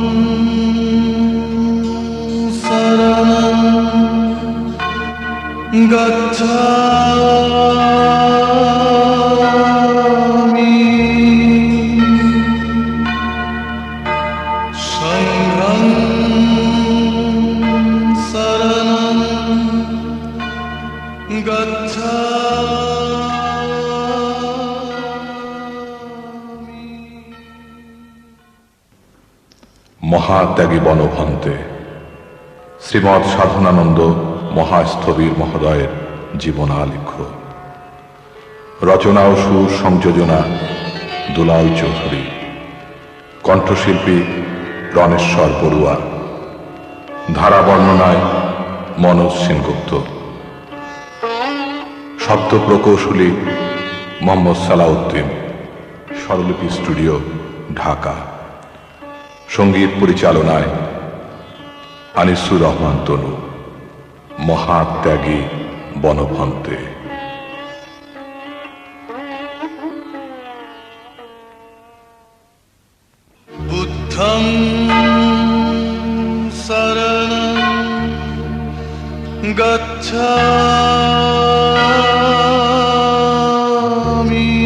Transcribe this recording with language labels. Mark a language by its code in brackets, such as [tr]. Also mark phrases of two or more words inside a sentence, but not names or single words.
[pi] শরণং গচ্ছামি সংঘং শরণং গচ্ছামি। [bn] মহাত্যাগী বনভন্তে শ্রীমৎ সাধনানন্দ মহাস্থবির মহোদয়ের জীবনালেখ্য। রচনা ও সুর সংযোজনা দুলাল চৌধুরী। কণ্ঠশিল্পী রণেশ্বর বড়ুয়া। ধারা বর্ণনায় মনোজ সেনগুপ্ত। শব্দ প্রকৌশলী মোহাম্মদ সালাউদ্দিন। স্বরলিপি স্টুডিও, ঢাকা। সঙ্গীত পরিচালনায় আনিসুর রহমান তনু। মহাত্যাগী বনভন্তে। [pi] বুদ্ধং শরণং গচ্ছামি